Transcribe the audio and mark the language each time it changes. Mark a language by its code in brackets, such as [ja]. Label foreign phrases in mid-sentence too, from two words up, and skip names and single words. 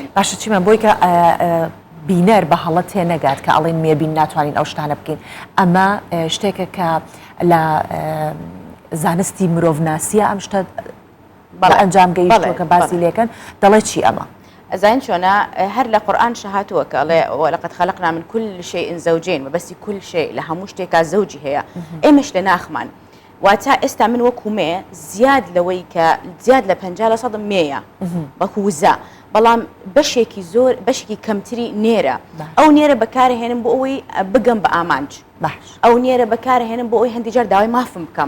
[ckb] باشە چیمە بۆی کە بینەر بە هەڵە تێ نەگات کە ئەڵێن مێبین ناتوانین ئەو شتانە بکەین ئەمە شتێکە کە لە زانستی مرۆڤناسیە ئەم شتە ئەنجام گەیشتووە کە باسی لێکەن دەڵێ چی ئەمە ئەزانین چۆنە هەر لە قورئان شەهاتووە کە ئەڵێ [ar] وەلەقەد خەلەقنا من كل شيء زەوجین [ckb] مەبەستی [ar] كل شيء [ckb] لە هەموو شتێکا زەوجی هەیە ئێمەش لە ناخمان واتە ئێستا من وەکو مێ زیاد لەوەی کە زیاد لە 50% مێیە وەکو وزە بەڵام بەشێکی زۆر بەشێکی کەمتری نێرە ئەو نێرە بەکارهێنم بۆ ئەوەی بگەم بە ئامانج ئەو نێرە بەکارهێنم بۆ ئەوەی هەندێک جار داوای مافم بکەم